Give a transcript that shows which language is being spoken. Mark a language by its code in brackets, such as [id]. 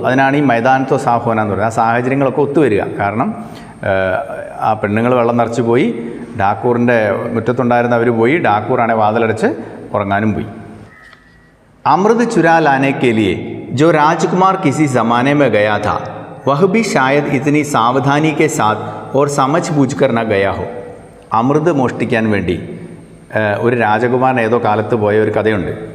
[ml] അതിനാണ് ഈ മൈതാനത്തോ സാഫ് ഹോന എന്ന് പറയുന്നത്. ആ സാഹചര്യങ്ങളൊക്കെ ഒത്തുവരിക. കാരണം ആ പെണ്ണുങ്ങൾ വെള്ളം നിറച്ച് പോയി, ഠാക്കൂറിൻ്റെ മുറ്റത്തുണ്ടായിരുന്നവർ പോയി, ഠാക്കൂറാണെ വാതിലടച്ച് ഉറങ്ങാനും പോയി. [hi] അമൃത് ചുരാ ലാനെ കെ ലിയെ जो राजकुमार किसी ज़माने में गया था वह भी शायद इतनी सावधानी के साथ और समझ बूझकर न गया हो. [ml] അമൃത് മോഷ്ടിക്കാൻ വേണ്ടി ഒരു രാജകുമാരൻ ഏതോ കാലത്ത് പോയ ഒരു കഥയുണ്ട്.